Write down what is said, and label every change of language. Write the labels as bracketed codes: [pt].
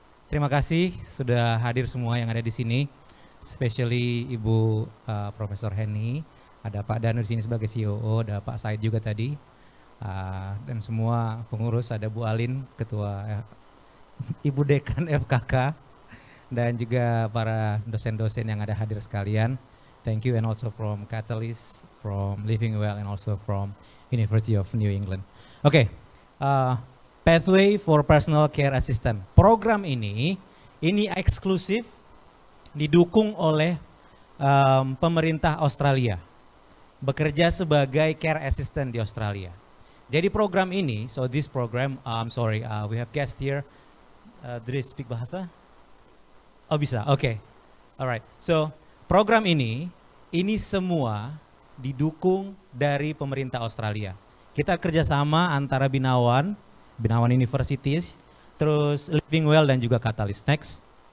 [id] Terima kasih sudah hadir semua yang ada di sini, especially Ibu Profesor Henny, ada Pak Danu di sini sebagai COO, ada Pak Said juga tadi, dan semua pengurus, ada Bu Alin, Ketua Ibu Dekan FKK, dan juga para dosen-dosen yang ada hadir sekalian. [en] Thank you, and also from Catalyst, from Living Well, and also from University of New England. Okay. Pathway for Personal Care Assistant. [id] Program ini eksklusif didukung oleh pemerintah Australia. Bekerja sebagai care assistant di Australia. Jadi program ini, [en] so this program, we have guest here. Do they speak bahasa? [id] Oh bisa, [en] okay. Alright, so [id] program ini semua didukung dari pemerintah Australia. Kita kerjasama antara Binawan Universities, terus Living Well dan juga Catalyst. Next.